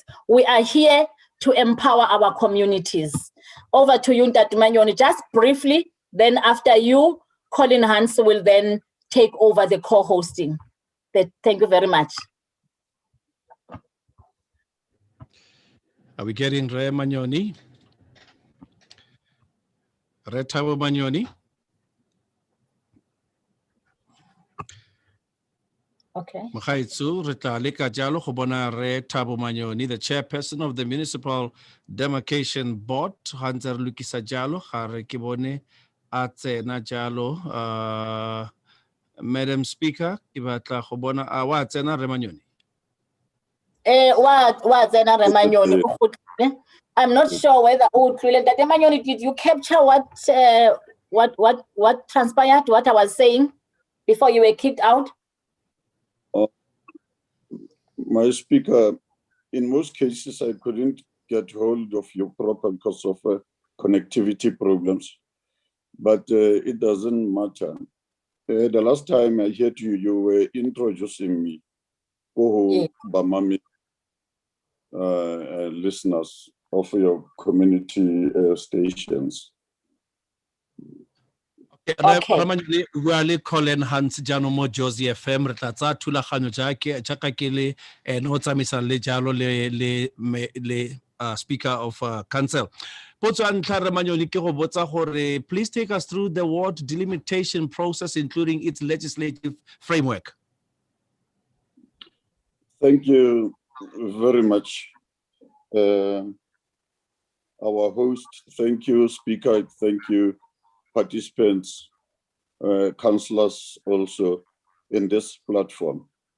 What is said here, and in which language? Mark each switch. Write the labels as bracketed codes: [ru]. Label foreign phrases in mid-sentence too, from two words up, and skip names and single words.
[en] We are here to empower our communities. Over to you, Tate Manyoni, just briefly. Then after you, Colin Hans will then take over the co-hosting. Thank you very much. Are we getting Re Manyoni? Re Thabo Manyoni? Okay. [tn] Mokgaitsho, re tla leka jalo go bona Re Thabo Manyoni, [en] the chairperson of the Municipal Demarcation Board. [tn] Hantse re lukisa jalo, ga re ke bone a tsena jalo. [en] Madam Speaker, [tn] ke batla go bona wa tsena Re Manyoni. Wa tsena Re Manyoni. [en] I'm not sure whether Tate Manyoni, did you capture what transpired, what I was saying before you were kicked out? My speaker, in most cases, I couldn't get hold of you properly because of connectivity problems, but it doesn't matter. The last time I heard you, you were introducing me, Bamami, listeners of your community stations. Okay. We are calling [tn] Hans Jano mo Josie FM re tla tsa thulaganyo jaaka ke le no tsamisa le jalo le [en] speaker of council. [tn] Potso a ntlha Re Manyoni ke go botsa gore [en] please take us through the ward delimitation process, including its legislative framework. Thank you very much, our host. Thank you, speaker. Thank you, participants, councillors also in this platform.